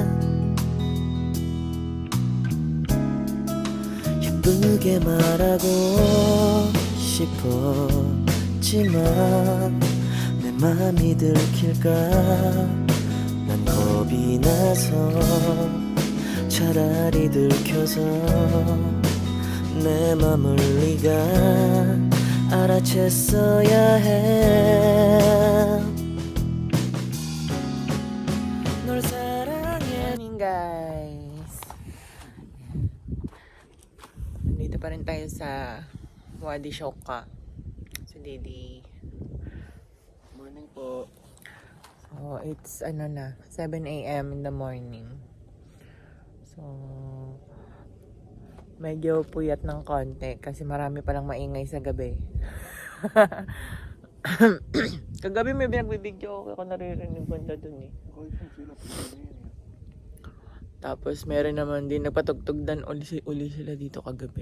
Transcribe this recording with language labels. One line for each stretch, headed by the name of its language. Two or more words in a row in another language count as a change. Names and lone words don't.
Korean: 예쁘게 말하고 싶었지만 내 맘이 들킬까 난 겁이 나서 차라리 들켜서 내 맘을 네가 알아챘어야 해널 사랑해
English: Morning, guys.
Filipino: Nandito pa rin tayo sa Wadi Shoka. Si Didi. Morning po.
English: So, it's 7 a.m. in the morning. So,
Filipino: medyo puyat ng konti kasi marami palang maingay sa gabi. Kagabi may binagbibideo ako naririnig banda dun eh. Tapos meron naman din nagpatugtugdan uli sila dito kagabi.